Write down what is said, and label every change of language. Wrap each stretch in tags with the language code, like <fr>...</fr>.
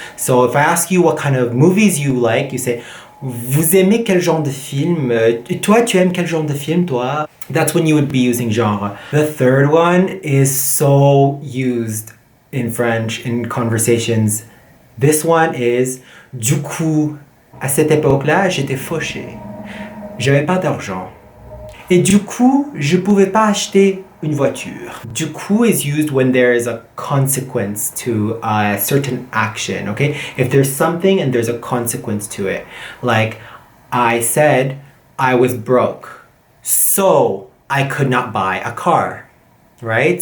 <en>So if I ask you what kind of movies you like, you say,</en> <fr>vous aimez quel genre de film? Toi, tu aimes quel genre de film, toi?</fr> <en>That's when you would be using genre. The third one is so used in French in conversations. This one is du coup.</en> <fr>À cette époque-là, j'étais fauché. J'avais pas d'argent. Et du coup, je pouvais pas acheter une voiture.</fr> <en>Du coup is used when there is a consequence to a certain action, okay? If there's something and there's a consequence to it. Like, I said I was broke, so I could not buy a car, right?</en>